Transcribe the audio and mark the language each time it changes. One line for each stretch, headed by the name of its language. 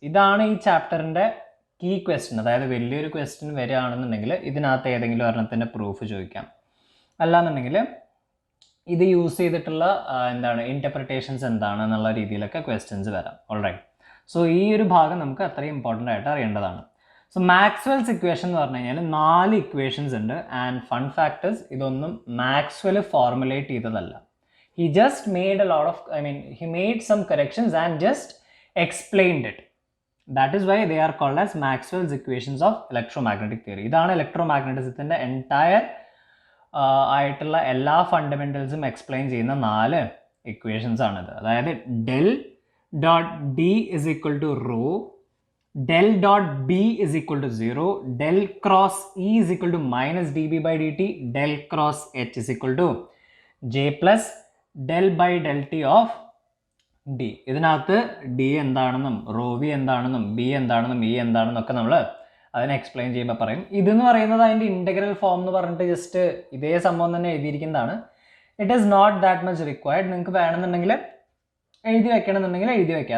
Malayalam: ഇതാണ് ഈ ചാപ്റ്ററിൻ്റെ കീ ക്വസ്റ്റ്യൻ. അതായത് വലിയൊരു ക്വസ്റ്റ്യൻ വരികയാണെന്നുണ്ടെങ്കിൽ ഇതിനകത്ത് ഏതെങ്കിലും ഒരെണ്ണത്തിൻ്റെ പ്രൂഫ് ചോദിക്കാം, അല്ലാന്നുണ്ടെങ്കിൽ ഇത് യൂസ് ചെയ്തിട്ടുള്ള എന്താണ് ഇൻ്റർപ്രിട്ടേഷൻസ് എന്താണെന്നുള്ള രീതിയിലൊക്കെ ക്വസ്റ്റ്യൻസ് വരാം. ഓൾറൈറ്റ്, സോ ഈ ഒരു ഭാഗം നമുക്ക് അത്രയും ഇമ്പോർട്ടൻ്റ് ആയിട്ട് അറിയേണ്ടതാണ്. സോ മാക്സ്വെൽസ് ഇക്വേഷൻ എന്ന് പറഞ്ഞു കഴിഞ്ഞാൽ 4 ഇക്വേഷൻസ് ഉണ്ട്. ആൻഡ് ഫൺ ഫാക്ടേഴ്സ്, ഇതൊന്നും മാക്സ്വെൽ ഫോർമുലേറ്റ് ചെയ്തതല്ല.
English: He just made a lot of, he made some corrections and just explained it. That is why they are called as Maxwell's equations of electromagnetic theory.
Malayalam: ഇതാണ് ഇലക്ട്രോമാഗ്നറ്റിസത്തിൻ്റെ entire ആയിട്ടുള്ള എല്ലാ ഫണ്ടമെൻറ്റൽസും explain ചെയ്യുന്ന 4 equations ആണിത്.
English: അതായത് del dot d is equal to rho, del dot b is equal to 0, del cross e is equal to minus db by dt, del cross h is equal to j plus del by del t of d.
Malayalam: ഇതിനകത്ത് d എന്താണെന്നും raw V എന്താണെന്നും b എന്താണെന്നും e എന്താണെന്നൊക്കെ നമ്മൾ അതിനെ explain ചെയ്യുമ്പോൾ പറയും. ഇതെന്ന് പറയുന്നത് അതിൻ്റെ ഇൻ്റഗ്രൽ ഫോം എന്ന് പറഞ്ഞിട്ട് ജസ്റ്റ് ഇതേ സംഭവം തന്നെ എഴുതിയിരിക്കുന്നതാണ്.
English: It is not that much required.
Malayalam: നിങ്ങൾക്ക് വേണമെന്നുണ്ടെങ്കിൽ എഴുതി വെക്കണമെന്നുണ്ടെങ്കിൽ എഴുതി വെക്കുക.